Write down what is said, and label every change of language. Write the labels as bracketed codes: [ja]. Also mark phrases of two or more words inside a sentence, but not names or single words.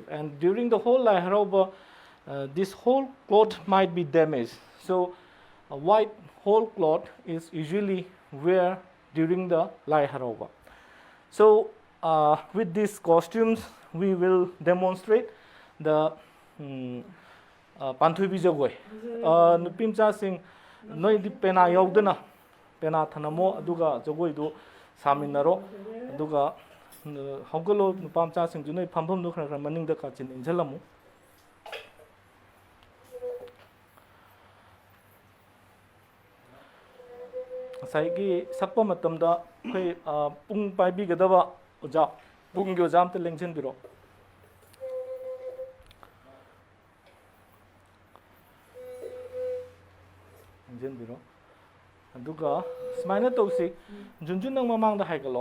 [en] And during the whole Lai Harauba, this whole cloth might be damaged. So a white whole cloth is usually wear during the Lai Harauba. So with these costumes, we will demonstrate the [mni] ꯄꯥꯟꯊꯣꯏꯕꯤ ꯖꯒꯣꯏ ꯅꯨꯄꯤ ꯃꯆꯥꯁꯤꯡ ꯅꯣꯏꯗꯤ ꯄꯦꯅꯥ ꯌꯥꯎꯗꯅ ꯄꯦꯅꯥ ꯊꯅꯝꯃꯣ ꯑꯗꯨꯒ ꯖꯒꯣꯏꯗꯨ ꯁꯥꯃꯤꯟꯅꯔꯣ ꯑꯗꯨꯒ ꯍꯧꯒꯠꯂꯣ ꯅꯨꯄꯥ ꯃꯆꯥꯁꯤꯡꯁꯨ ꯅꯣꯏ ꯐꯝꯐꯝꯗꯨ ꯈꯔ ꯈꯔ ꯃꯅꯤꯡꯗ ꯀꯥꯆꯤꯟ ꯏꯟꯁꯤꯜꯂꯝꯃꯨ ꯉꯁꯥꯏꯒꯤ ꯁꯛꯄ ꯃꯇꯝꯗ ꯑꯩꯈꯣꯏ ꯄꯨꯡ ꯄꯥꯏꯕꯤꯒꯗꯕ ꯑꯣꯖꯥ ꯄꯨꯡꯒꯤ ꯑꯣꯖꯥ ꯑꯝꯇ ꯂꯦꯡꯁꯤꯟꯕꯤꯔꯣ ꯂꯦꯡꯁꯤꯟꯕꯤꯔꯣ ꯑꯗꯨꯒ ꯁꯨꯃꯥꯏꯅ ꯇꯧꯁꯤ ꯖꯨꯟꯖꯨꯟ ꯅꯪ ꯃꯃꯥꯡꯗ ꯍꯥꯏꯒꯠꯂꯣ